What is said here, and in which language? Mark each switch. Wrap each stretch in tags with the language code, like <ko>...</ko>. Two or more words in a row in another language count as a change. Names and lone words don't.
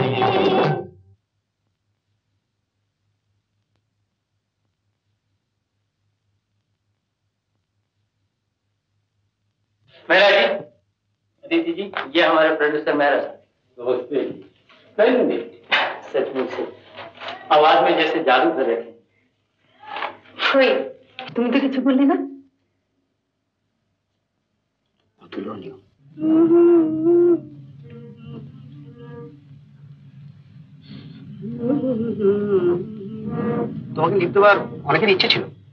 <hi>मेहरा जी, अदिति जी, ये हमारे प्रोड्यूसर मेहरा नमस्ते जी। नहीं सचमुच से आवाज में जैसे जादू कर रहे थे।</hi> <bn>তুমি তো কিছু বললি না। তোমাকে লিখতে দেওয়ার অনেকের ইচ্ছে ছিল।</bn>